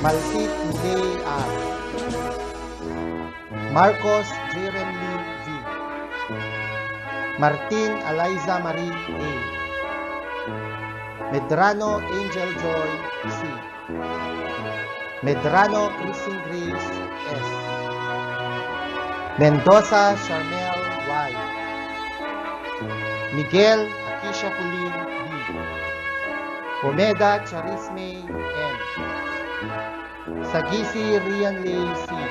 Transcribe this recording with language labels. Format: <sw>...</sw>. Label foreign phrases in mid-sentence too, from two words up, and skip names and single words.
<tl>Malsit Miley R. Marcos Jeremy V. Martin Eliza Marie A. Medrano Angel Joy C. Medrano Christine Grace S. Mendoza Charmel Y. Miguel Akisha Pulin B. Omega Charisme N. Sagisi Rian Lay C.</tl>